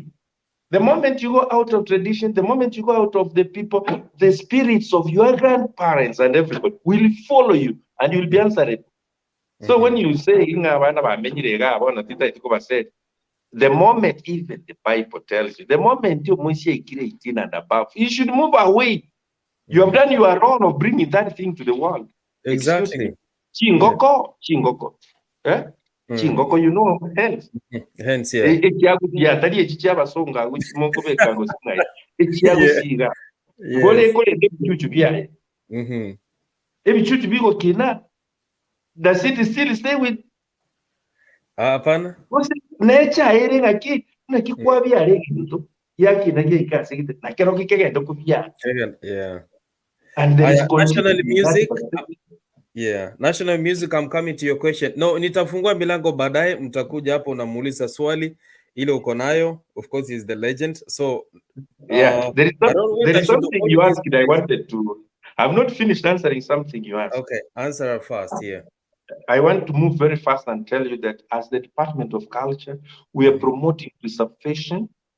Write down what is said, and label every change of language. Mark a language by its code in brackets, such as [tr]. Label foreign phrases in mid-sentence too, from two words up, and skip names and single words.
[en] The moment you go out of tradition, the moment you go out of the people, the spirits of your grandparents and everybody will follow you and you'll be answerable. So when you say, The moment even the Bible tells you, the moment you must 18 and above, you should move away. You have done your role of bringing that thing to the world. Exactly. Excuse me. [guz] Chingoko, chingoko. Eh? Chingoko, [en] you know, hence. Hence, yeah. Does it still stay with hapana? [guz] Nature aerenga ki na kikwabya arenga yaki na ge ikasegite na kero kikegenda kubya. [en] Yeah. And there is national music. Yeah. National music, I'm coming to your question. No, [sw] nitafungua milango baadaye, mtakuja hapo unamuuliza swali ile uko nayo. [en] Of course, he's the legend. So yeah, there is something you asked I wanted to. I've not finished answering something you asked. Okay, answer fast here. I want to move very fast and tell you that as the Department of Culture, we are promoting preservation.